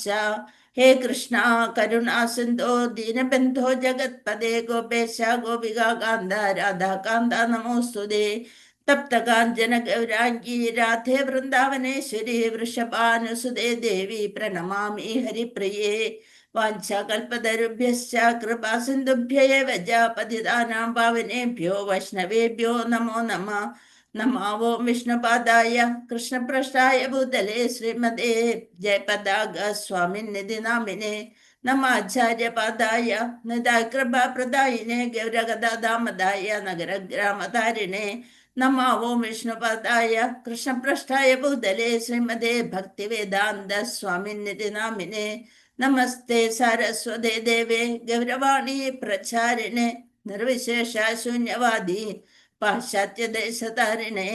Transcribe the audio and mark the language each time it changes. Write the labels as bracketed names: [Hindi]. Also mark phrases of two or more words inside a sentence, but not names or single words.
[Sanskrit] ഹേ കൃഷ്ണ കരുണാ സിന്ധോ ദീനബന്ധോ ജഗത്പദേ ഗോപേശ ഗോപികാന്ത രാധാകാന്ത നമോസ്തുതേ. തപ്തകാഞ്ചന ഗൗരാംഗീ രാധേ വൃന്ദാവനേശ്വരി വൃഷഭാനുസുതേ ദേവി പ്രണമാമി ഹരിപ്രിയേ. വാഞ്ചാകൽപതരുഭ്യശ്ച കൃപാ സിന്ധുഭ്യൈവ പതിതാനാം പാവനേഭ്യോ വൈഷ്ണവേഭ്യോ നമോ നമഃ. നമോ വിഷ്ണുപാദായ കൃഷ്ണപ്രഷ്ടായ ഭൂതലേ ശ്രീമതേ ജയപതാക സ്വാമിനിധി നാമിനെ നമാചാര്യപാദായ നിതാകൃപാപ്രദായിനെ ഗൗരഗദാമദായ നഗരഗ്രാമധാരിണേ നമോ വിഷ്ണുപാദായ കൃഷ്ണപ്രഷ്ടായ ഭൂതലേ ശ്രീമതേ ഭക്തിവേദാന്ത സ്വാമിനിധി നാമിനെ നമസ്തേ സാരസ്വതേ ദേവേ ഗൗരവാണി പ്രചാരിണേ നിർവിശേഷ ശൂന്യവാദി പാശ്ചാത്യദേശതാരിണേ.